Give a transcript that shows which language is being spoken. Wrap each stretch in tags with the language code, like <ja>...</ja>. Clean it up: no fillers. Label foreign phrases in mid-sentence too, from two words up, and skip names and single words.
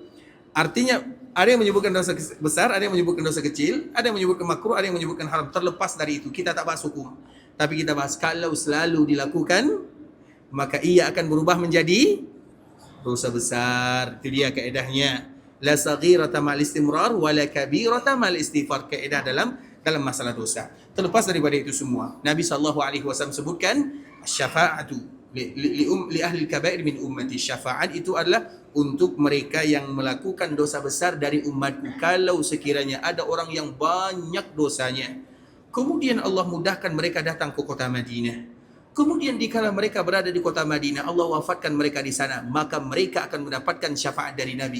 <id>Artinya ada yang menyebutkan dosa besar, ada yang menyebutkan dosa kecil, ada yang menyebutkan makruh, ada yang menyebutkan haram. Terlepas dari itu, kita tak bahas hukum. Tapi kita bahas kalau selalu dilakukan, maka ia akan berubah menjadi dosa besar. Itu dia kaedahnya.</id> <ar>لا صغيرة مع الاستمرار ولا كبيرة مع الاستغفار.</ar> <id>Kaedah dalam masalah dosa. Terlepas daripada itu semua, Nabi SAW sebutkan</id> <ar>شفاعة لأهل الكبائر من أمتي.</ar> <id>Syafaat itu adalah untuk mereka yang melakukan dosa besar dari umatku. Kalau sekiranya ada orang yang banyak dosanya, kemudian Allah mudahkan mereka datang ke kota Madinah, kemudian dikala mereka berada di kota Madinah, Allah wafatkan mereka di sana, maka mereka akan mendapatkan syafaat dari Nabi.</id>